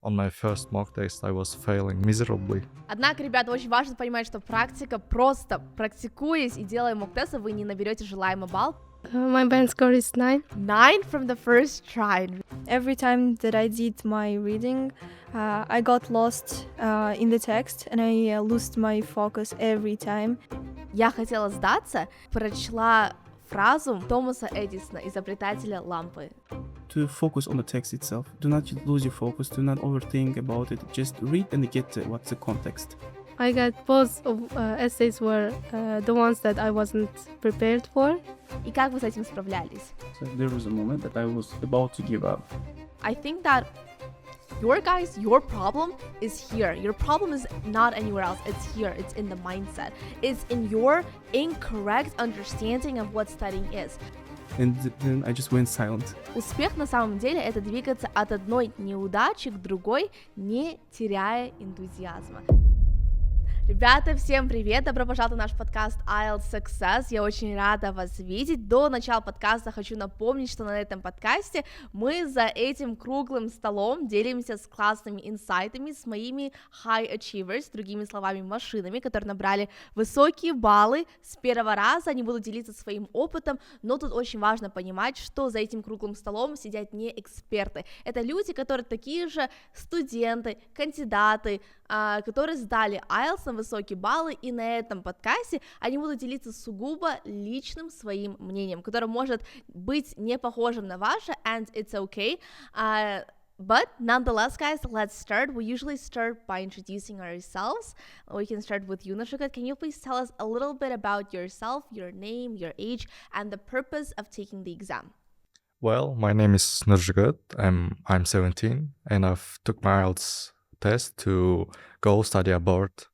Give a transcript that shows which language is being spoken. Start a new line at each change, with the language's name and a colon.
English: On my first mock test, I was failing miserably.
Russian: Однако, ребята, очень важно понимать, что практика, просто практикуясь и делая мок-тесты, вы не наберете желаемый балл.
English: My band score is 9. 9 from the first try. Every time that I did my reading, I got lost in the text and I lost my focus every time.
Russian: Я хотела сдаться, прочла фразу Томаса Эдисона, изобретателя лампы.
English: To focus on the text itself. Do not lose your focus, do not overthink about it. Just read and get what's the context. I got both of essays were the ones that I wasn't prepared for.
Russian: И как вы с этим справлялись?
English: So there was a moment that I was about to give up. I think that your problem is here. Your problem is not anywhere else. It's here. It's in the mindset. It's in your incorrect understanding of what studying is. And then I just went silent.
Russian: Успех на самом деле это двигаться от одной неудачи к другой, не теряя энтузиазма. Ребята, всем привет! Добро пожаловать на наш подкаст IELTS Success. Я очень рада вас видеть. До начала подкаста хочу напомнить, что на этом подкасте мы за этим круглым столом делимся с классными инсайтами, с моими
English: high achievers,
Russian: другими словами, машинами, которые набрали высокие баллы с первого раза. Они будут делиться своим опытом, но тут очень важно понимать, что за этим круглым столом сидят не эксперты. Это люди, которые такие же студенты, кандидаты, которые сдали IELTS на высокие баллы, и на этом подкасте они будут делиться сугубо личным своим мнением, которое может быть не похожим на ваше,
English: and it's okay. But nonetheless, guys, let's start. We usually start by introducing ourselves. We can start with you, Nurshighat. Can you please tell us a little bit about yourself, your name, your age, and the purpose of taking the exam? Well, my name is Nurshighat. I'm 17 and I've took my IELTS test to go study abroad.